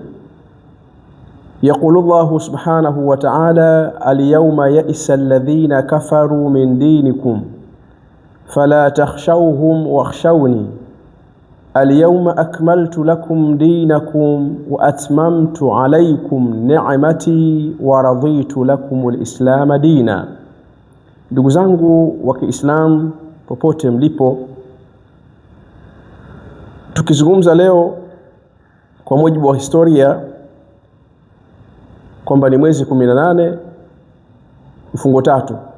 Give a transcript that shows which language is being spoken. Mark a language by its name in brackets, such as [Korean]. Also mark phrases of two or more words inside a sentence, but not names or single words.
[Arabic] يقول الله سبحانه وتعالى: اليوم يئس الذين كفروا من دينكم فلا تخشوهم واخشوني اليوم أكملت لكم دينكم وأتممت عليكم نعمتي ورضيت لكم الإسلام دينا. [Swahili] Ndugu zangu wa Kiislamu popote mlipo, tukizungumza leo kwa mujibu wa historia kwamba ni mwezi 18 mfungo 3,